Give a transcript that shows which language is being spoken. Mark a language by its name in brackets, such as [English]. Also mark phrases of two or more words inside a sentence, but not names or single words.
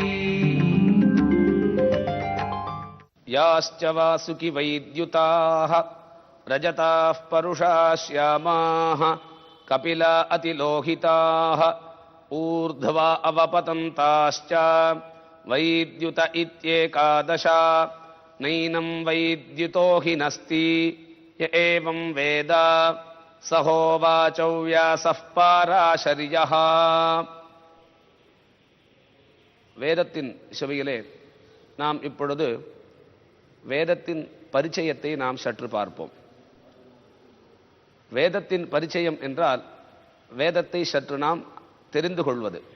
[Sanskrit] याश्च वासुकि वैद्युताः रजताः परुषा श्यामाः कपिला अतिलोहिताः ऊर्ध्वा अवपतन्ताश्च वैद्युत इत्येकादशा नैनं वैद्युतो हि नस्ति य एवं वेद सहोवाचौ व्यासः पाराशर्यः. [Tamil] வேதத்தின் செவியிலே நாம் இப்பொழுது வேதத்தின் பரிச்சயத்தை நாம் சற்று பார்ப்போம். வேதத்தின் பரிச்சயம் என்றால் வேதத்தை சற்று நாம் தெரிந்து கொள்வது.